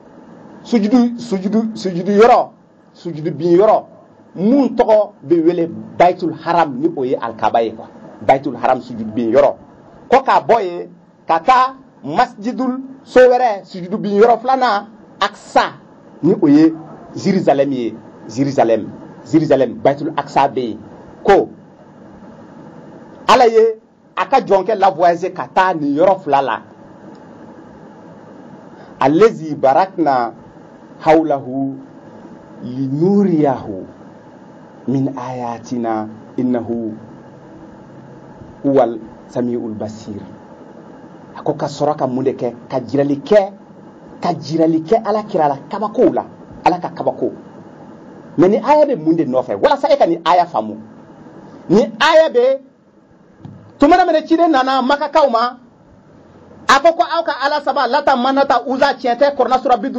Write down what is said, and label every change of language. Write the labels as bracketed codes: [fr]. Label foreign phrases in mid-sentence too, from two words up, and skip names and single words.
[bm] sujudu yɔrɔ sujudu bin yɔrɔ mun tɔgɔ bɛ wele [ar] بيت الحرام [bm] ni o ye alkaba ye quoi [ar] بيت الحرام [bm] sujudu bin yɔrɔ ko k'a bɔ ye ka taa masjidul so wɛrɛ sujudu bin yɔrɔ filanan aksa ni o ye Jérusalem ye Jérusalem [ar] بيت الأقصى [bm] bɛ yen ko ala ye a ka jɔnkɛ la voyager ka taa nin yɔrɔ fila la [ar] الذي باركنا حوله لنريه من آياتنا إنه هو السميع البصير [bm] ako ka sɔrɔ ka mun de kɛ ka jirali kɛ ala kira la kabako la ala ka kabako mais ni aya bɛ mun de nɔfɛ walasa e ka ni aya faamu ni aya bɛ tumana mene ciden nana makakaw ma a ko ko aw ka ala saba lata manata uza tiɲɛ tɛ kɔrɔna sura